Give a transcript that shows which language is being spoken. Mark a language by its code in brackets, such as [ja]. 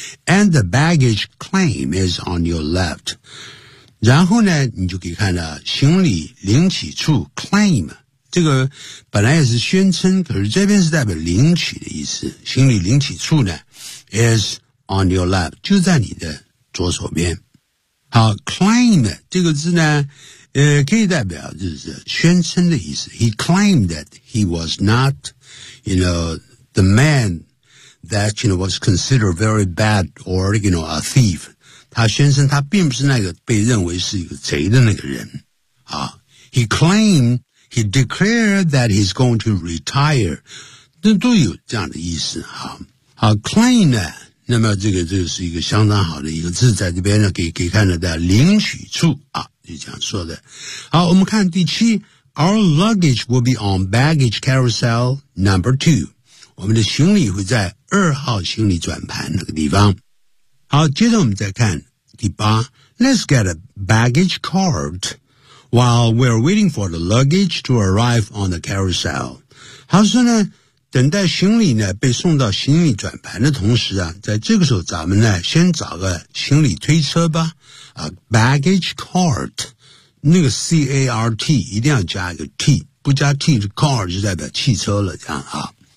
[en] And the baggage claim is on your left. [zh] 然后呢，你就可以看到行李领取处 claim 这个本来也是宣称，可是这边是代表领取的意思。行李领取处呢 [en] is on your left， [zh] 就在你的左手边。好 ，claim 这个字呢。可以代表就是宣称的意思。 [en] He claimed that he was not, you know. The man that, you know, was considered very bad or, you know, a thief. [zh] 他宣称他并不是那个被认为是一个贼的那个人。 [en] 啊、he declared that he's going to retire. [zh] 那都有这样的意思。啊、claim 呢那么这个是一个相当好的一个字在这边呢给看到的领取处。啊就这样说的。好我们看第七 [en] ,our luggage will be on baggage carousel number two. [zh] 我们的行李会在二号行李转盘那个地方。好，接着我们再看第八。 [en] Let's get a baggage card while we're waiting for the luggage to arrive on the carousel。 [zh] 他说呢，等待行李呢被送到行李转盘的同时啊，在这个时候咱们呢先找个行李推车吧。啊 ，baggage card， 那个 C A R T 一定要加一个 T， 不加 T 的 car 就代表汽车了，这样啊。